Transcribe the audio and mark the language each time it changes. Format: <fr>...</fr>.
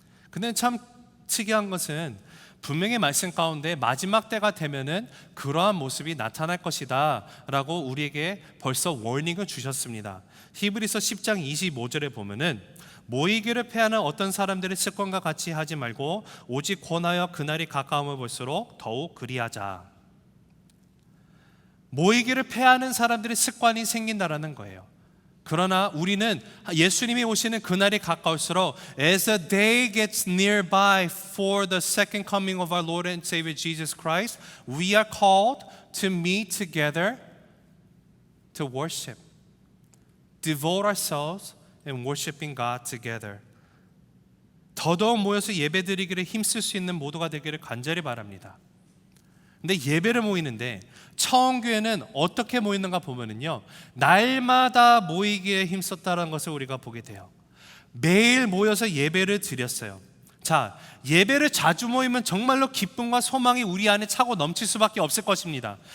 <ko>근데 참 특이한 것은 분명히 말씀 가운데 마지막 때가 되면은 그러한 모습이 나타날 것이다 라고 우리에게 벌써 워닝을 주셨습니다. 히브리서 10장 25절에 보면은 모이기를 패하는 어떤 사람들의 습관과 같이 하지 말고 오직 권하여 그날이 가까움을 볼수록 더욱 그리하자. 모이기를 패하는 사람들의 습관이 생긴다라는 거예요. 그러나 우리는 예수님이 오시는 그날이 가까울수록</ko> <en>as the day gets nearby for the second coming of our Lord and Savior Jesus Christ, we are called to meet together to worship, devote ourselves and worshiping God together.</en> <ko>더더욱 모여서 예배드리기를 힘쓸 수 있는 모두가 되기를 간절히 바랍니다. 근데 예배를 모이는데 처음 교회는 어떻게 모이는가 보면은요, 날마다 모이기에 힘썼다는 것을 우리가 보게 돼요. 매일 모여서 예배를 드렸어요. 자, 예배를 자주 모이면 정말로 기쁨과 소망이 우리 안에 차고 넘칠 수밖에 없을 것입니다.</ko>